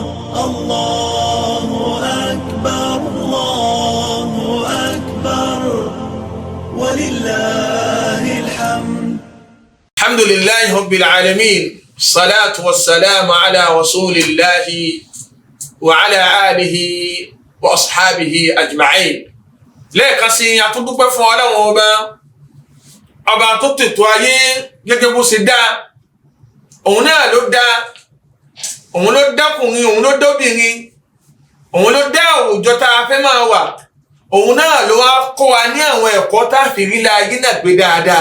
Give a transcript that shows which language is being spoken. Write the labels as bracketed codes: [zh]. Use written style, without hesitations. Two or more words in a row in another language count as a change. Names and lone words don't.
[ar] الله أكبر، الله أكبر. ولله الحمد. الحمد لله رب العالمين، الصلاة والسلام على رسول الله وعلى آله وأصحابه أجمعين. [yo] lẹ́ẹ̀kan sí a tún dúpẹ́ fún Ọlọ́run ọba tó tètò ayé gẹ́gẹ́ bó ṣe dá. òun náà ló dá, òun ló dákùnrin, òun ló dóbìnrin, òun ló dá àwùjọ tá a fẹ́ máa wà. òun náà ló wá kọ́ wa ní àwọn ẹ̀kọ́ tá a fi rí la ayé náà gbé dáadáa.